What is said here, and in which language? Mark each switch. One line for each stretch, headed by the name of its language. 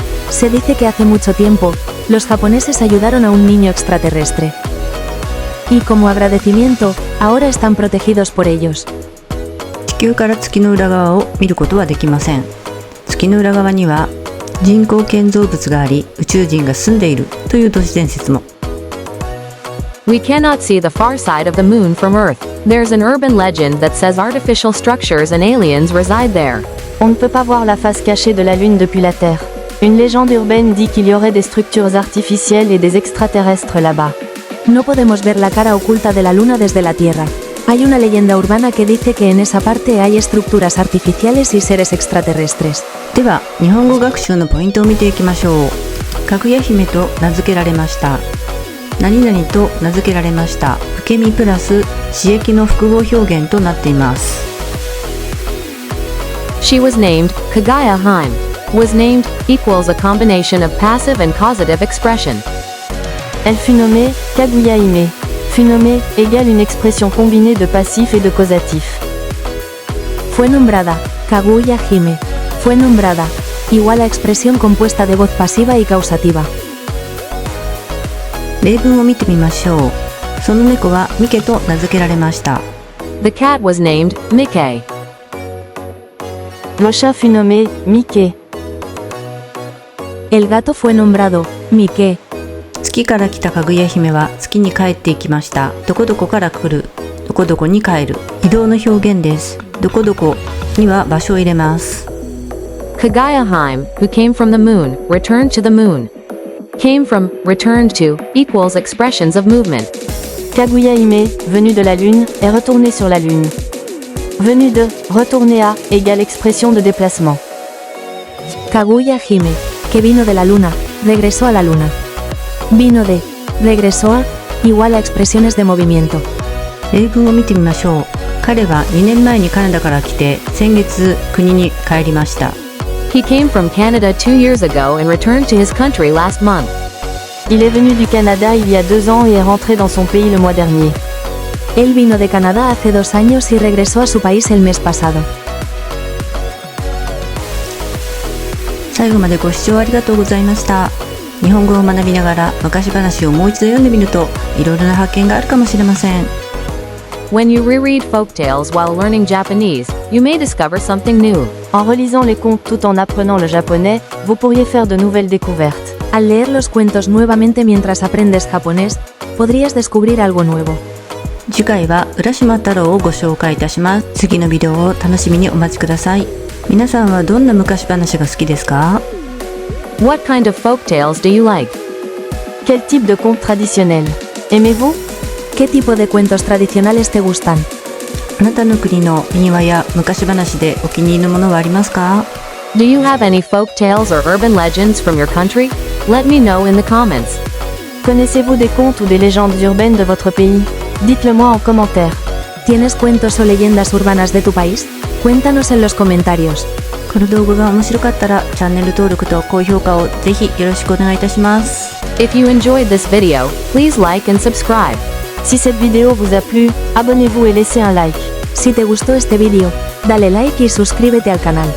Spanish: Se dice que hace mucho tiempo, los japoneses ayudaron a un niño extraterrestre. Y como agradecimiento, ahora están protegidos por ellos.
Japanese: 地球から月の裏側を見ることはできません。月の裏側には人工建造物があり、宇宙人が住んでいるという都市伝説も。
English: We cannot see the far side of the moon from Earth. There's an urban legend that says artificial structures and aliens reside there.
French: On ne peut pas voir la face cachée de la Lune depuis la Terre. Une légende urbaine dit qu'il y aurait des structures artificielles et des extraterrestres là-bas.
Spanish: No podemos ver la cara oculta de la Luna desde la Tierra. Hay una leyenda urbana que dice que en esa parte hay estructuras artificiales y seres extraterrestres.
Japanese: では、日本語学習のポイントを見ていきましょう。かぐや姫と名付けられました。何々と名付けられました。受け身プラス詞液の複合表現となっています。
English: She was named Kaguya Hime. Was named equals a combination of passive and causative expression.
French: Elle fut nommée Kaguya Hime. Fut nommée égale une expression combinée de passif et de causatif.
Spanish: Fue nombrada Kaguya Hime. Fue nombrada igual a expresión compuesta de voz pasiva y causativa.
Japanese: 例文を見てみましょう。その猫はミケと名付けられました。
English: The cat was named Mickey.
French: Le chat fut nommé Mickey.
Spanish: El gato fue nombrado Mickey.
Japanese: 月から来たかぐや姫は月に帰っていきました。どこどこから来る。どこどこに帰る。移動の表現です。どこどこには場所を入れます。
English: Kaguya Hime, who came from the moon, returned to the moon. Came from, returned to, equals expressions of movement.
French: Kaguya Hime, venu de la Lune, est retourné sur la Lune. Venu de, retourné à, égale expression de déplacement.
Spanish: Kaguya Hime, que vino de la luna, regresó a la luna. Vino de, regresó a, igual a expresiones de movimiento.
Japanese: 例文を見てみましょう。彼は2年前にカナダから来て、先月国に帰りました。
English: He came from Canada 2 years ago and returned to his country last month.
French: Il est venu du Canada il y a 2 ans et est rentré dans son pays le mois dernier.
Spanish: Él vino de Canadá hace 2 años y regresó a su país el mes pasado.
Japanese: 最後までご視聴ありがとうございました。日本語を学びながら昔話をもう一度読んでみると、いろいろな発見があるかもしれません。
English: When you reread folktales while learning Japanese, you may discover something new.
French: En relisant les contes tout en apprenant le japonais, vous pourriez faire de nouvelles découvertes.
Spanish: Al leer los cuentos nuevamente mientras aprendes japonés, podrías descubrir algo nuevo.
Japanese: 次回は浦島太郎をご紹介いたします。次のビデオを楽しみにお待ちください。皆さんはどんな昔話が好きですか？
English: What kind of folktales do you like?
French: Quel type de conte traditionnel aimez-vous?
Spanish: ¿Qué tipo de cuentos tradicionales te gustan?
Japanese: あなたの国の民話や昔話でお気に入りのものはありますか？
English: Do you have any folktales or urban legends from your country? Let me know in the comments.
French: Connaissez-vous des contes ou des légendes urbaines de votre pays? Dites-le moi en commentaire.
Spanish: ¿Tienes cuentos o leyendas urbanas de tu país? Cuéntanos en los comentarios.
Japanese: この動画が面白かったらチャンネル登録と高評価をぜひよろしくお願いいたします。
English: If you enjoyed this video, please like and subscribe.
French: Si cette vidéo vous a plu, abonnez-vous et laissez un like.
Spanish: Si te gustó este vídeo, dale like y suscríbete al canal.